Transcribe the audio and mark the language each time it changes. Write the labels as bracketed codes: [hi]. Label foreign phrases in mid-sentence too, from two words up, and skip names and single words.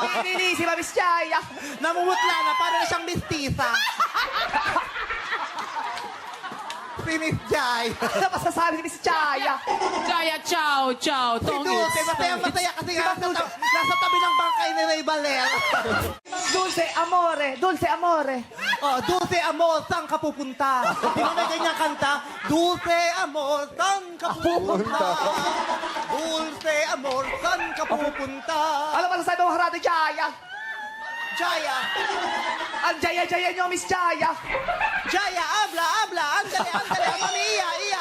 [tl] Bilisima, Miss Jaya. Namumutla na, para na siyang mistisa. Si Miss Jai. Ano masasabi ni Miss Jaya? [it] Jaya, ciao, ciao. [tl] Si Tongits. Dulce, masaya-masaya kasi nasa tabi ng bangkay ni Ray Baler. Dulce amore. Dulce amore. Oh, Dulce Amor, saan ka pupunta? Di ba may ganyan kanta? Dulce Amor, saan ka pupunta? Dulce Amor, saan ka pupunta? Ano masasabi mo, Horado Jaya? Jaya, Ang Jaya-Jaya niyo, Miss Jaya. [es] Jaya, habla, andale, mami, iya.